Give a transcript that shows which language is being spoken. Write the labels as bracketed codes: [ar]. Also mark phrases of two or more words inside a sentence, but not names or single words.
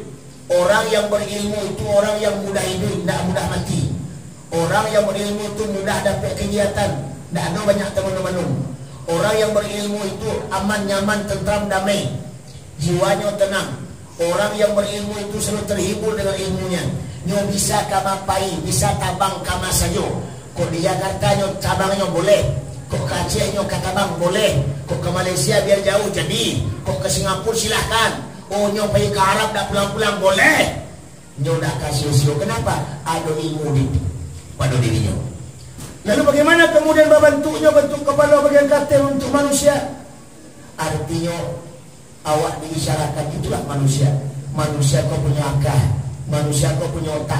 [id] Orang yang berilmu itu orang yang mudah hidup, tidak mudah mati. Orang yang berilmu itu mudah dapat kegiatan, tidak ada banyak teman-teman. Orang yang berilmu itu aman, nyaman, tentram, damai, jiwanya tenang. Orang yang berilmu itu selalu terhibur dengan ilmunya. [min] Nyo bisa kamapai, bisa tabang kama saja. Kok di Jakarta nyo tabangnya boleh, kok ke Aceh nyo katabang boleh, kok ke Malaysia biar jauh jadi, kok ke Singapura silahkan. Oh nyo pergi ke Arab dah pulang-pulang boleh. Nyo dah kasih usio. [id] Kenapa? Ada ilmu pada dirinya. Lalu bagaimana kemudian bentuknya, bentuk kepala bagian katil untuk manusia? Artinya awak diisyaratkan itulah manusia. Manusia kau punya akal, manusia kau punya otak.